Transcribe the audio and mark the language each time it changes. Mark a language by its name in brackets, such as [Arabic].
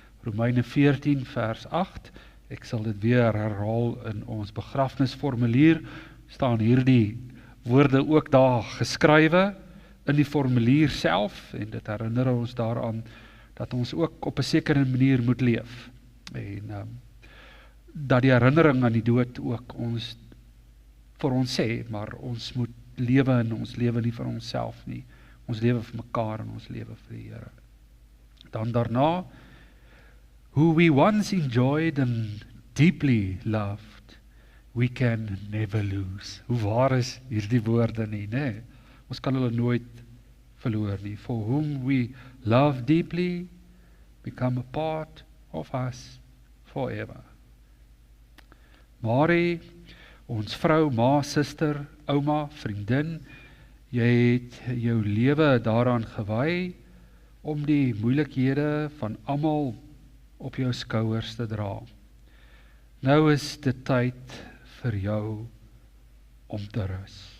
[Afrikaans] Romeine 14 vers 8, ek sal dit weer herhaal in ons begrafnisformulier, staan hierdie woorde ook daar geskrywe, in die formulier self, en dit herinner ons daaraan, dat ons ook op 'n sekere manier moet leef, en dat die herinnering aan die dood ook ons vir ons sê, maar ons moet lewe, en ons lewe nie vir onsself nie, ons lewe vir mekaar, en ons lewe vir die Here. Dan daarna, [English] who we once enjoyed and deeply loved, we can never lose. [Afrikaans] Hoe waar is hierdie woorde nie, nee? Ons kan hulle nooit verloor nie. [English] For whom we love deeply, become a part of us forever. [Afrikaans] Marie, ons vrou, ma, suster, ouma, vriendin, jy het jou lewe daaraan gewy, om die moeilikhede van almal op jou skouers te dra. Nou is dit tyd vir jou om te rus.